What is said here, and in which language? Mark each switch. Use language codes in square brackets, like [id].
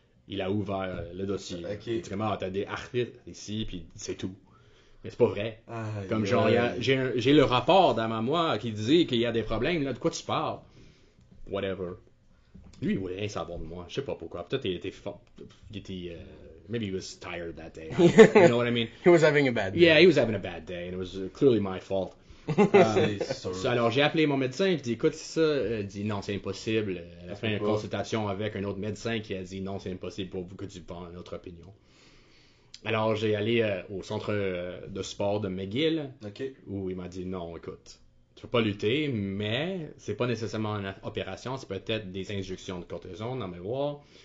[fr] Il a ouvert le dossier. Ok. Il dit, comment, t'as des arthrites ici, puis c'est tout. Mais c'est pas vrai. Aïe, Comme genre, aïe. j'ai le rapport dans moi qui disait qu'il y a des problèmes, là, de quoi tu parles? Whatever. Lui, il voulait rien savoir de moi. Je sais pas pourquoi. Peut-être il était fort. Il était. [en] Maybe he was tired that day. You know what I mean? He was having a bad day. Yeah, he was having a bad day, and it was clearly my fault. [fr] C'est sûr. Alors, j'ai appelé mon médecin, je dis écoute, c'est ça. Il dit non, c'est impossible. Elle a fait une pas. consultation avec un autre médecin qui a dit non, c'est impossible pour vous que tu prends une autre opinion. Alors, j'ai allé au centre de sport de McGill, Ok. où il m'a dit non, écoute, tu peux pas lutter, mais c'est pas nécessairement une opération, c'est peut-être des injections de cortisone dans mes voies.